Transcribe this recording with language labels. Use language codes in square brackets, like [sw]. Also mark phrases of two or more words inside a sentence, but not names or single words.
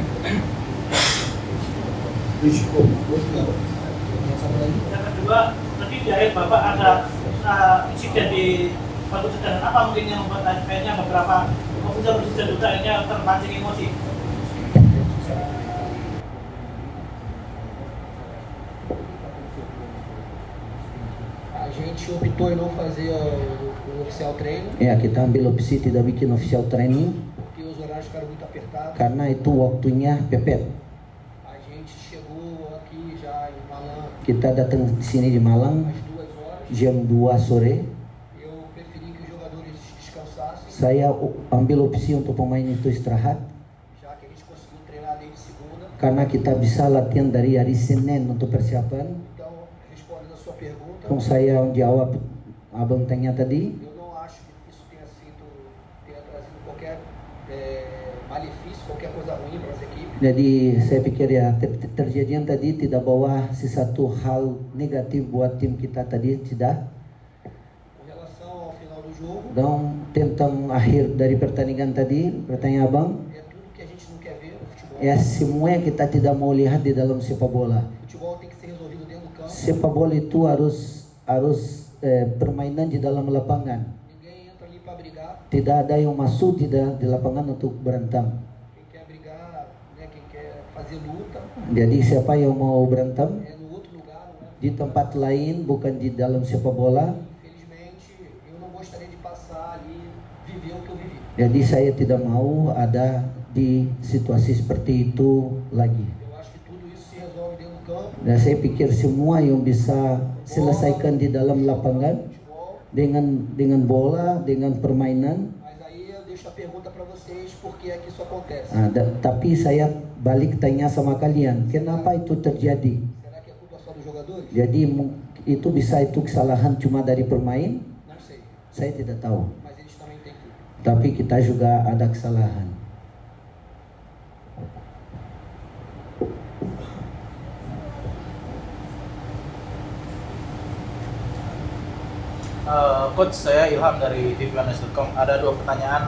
[id] Yang kedua, tadi di akhir Bapak ada insiden di batu cadangan, apa mungkin yang membuat akhirnya beberapa ofisial juga akhirnya terpancing emosi? [pt] A gente optou em não fazer o oficial treino, [id] Ya, kita ambil opsi tidak bikin [en] official training [pt] porque os horários ficaram muito apertados. [id] karena itu waktunya pepet. [pt] A gente chegou aqui já em Malang [id] Kita datang di sini di Malang [pt] às 2 horas. [id] jam 2 sore. [pt] Eu preferi que os jogadores descansassem, [id] Saya ambil opsi untuk pemain itu istirahat [pt] já que a gente conseguiu treinar desde segunda. [id] karena kita bisa latihan dari hari Senin untuk persiapan. [pt] Então, respondendo a sua pergunta, [id] Kung saya jawab abang tanya tadi, [pt] eu não acho que isso tenha trazido qualquer malefício, qualquer coisa ruim para as equipes. [id] jadi saya pikir ya terjadian tadi tidak bawa sesuatu hal negatif buat tim kita tadi, tidak. [pt] Com relação ao final do jogo, [id] Dan tentang akhir dari pertandingan tadi, pertanyaan abang, [pt] é tudo que a gente não quer ver no futebol. [id] ya semua yang kita tidak mau lihat di dalam sepak bola. [pt] Futebol tem que ser resolvido dentro do campo. [id] Sepak bola itu harus permainan di dalam lapangan. [pt] Ninguém entra ali para brigar. [id] Tidak ada yang masuk di lapangan untuk berantem. [pt] Quem quer brigar, né, quem quer fazer luta, [id] Jadi siapa yang mau berantem [pt] é no outro lugar, não é? [id] di tempat lain, bukan di dalam sepak bola. [pt] Infelizmente, eu não gostaria de passar ali, viver o que eu vivi. [id] Jadi saya tidak mau ada di situasi seperti itu lagi. [pt] Eu acho que tudo isso se resolve dentro do campo. [id] Dan saya pikir semua yang bisa selesaikan di dalam lapangan [pt] Futebol. [id] dengan bola, dengan permainan. [pt] Mas aí eu deixo a pergunta para vocês, por que é que isso acontece? [id] Tapi saya balik tanya sama kalian, kenapa itu terjadi? [pt] Será que é culpa só dos jogadores? [id] Jadi itu bisa itu kesalahan cuma dari pemain? [pt] Não sei, [id] Saya tidak tahu. [pt] mas eles também têm culpa. [id] Tapi kita juga ada kesalahan. Coach, saya Ilham dari tvnews.com. Ada dua pertanyaan.